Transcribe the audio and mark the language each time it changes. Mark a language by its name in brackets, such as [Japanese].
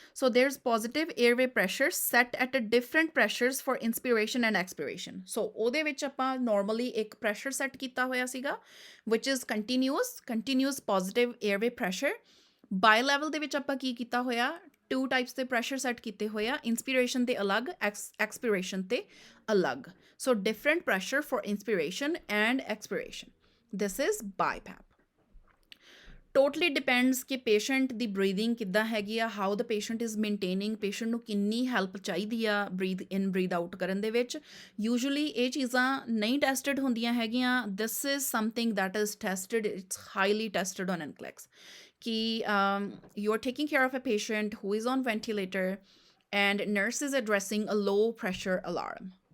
[English] So there is positive airway pressure set at a different pressures for inspiration and expiration. [Punjabi] ਸੋ ਉਹਦੇ ਵਿੱਚ ਆਪਾਂ normally ਇੱਕ pressure set ਕੀਤਾ ਹੋਇਆ ਸੀਗਾ [English] Which is continuous positive airway pressure. [Punjabi] By level ਦੇ ਵਿੱਚ ਆਪਾਂ ਕੀ ਕੀਤਾ ਹੋਇਆ, 2 ਟਾਈਪਸ ਦੇ ਪ੍ਰੈਸ਼ਰ ਸੈੱਟ ਕੀਤੇ ਹੋਏ ਆ, ਇੰਸਪੀਰੇਸ਼ਨ ਤੇ ਅਲੱਗ, ਐਕਸਪੀਰੇਸ਼ਨ ਤੇ ਅਲੱਗ। [English] So different pressure for inspiration and expiration. This is BiPAP. Totally depends [Punjabi] ਕਿ patient ਦੀ breathing ਕਿੱਦਾਂ ਹੈਗੀ ਆ, [English] how the patient is maintaining, [Punjabi] patient ਨੂੰ ਕਿੰਨੀ help ਚਾਹੀਦੀ ਆ breathe in breathe out ਕਰਨ ਦੇ ਵਿੱਚ। Usually ਇਹ ਚੀਜ਼ਾਂ ਨਹੀਂ tested ਹੁੰਦੀਆਂ ਹੈਗੀਆਂ। [English] This is something that is tested, it's highly tested on NCLEX, ਕਿ you are taking care of a patient who is on ventilator and nurse is addressing a low pressure alarm.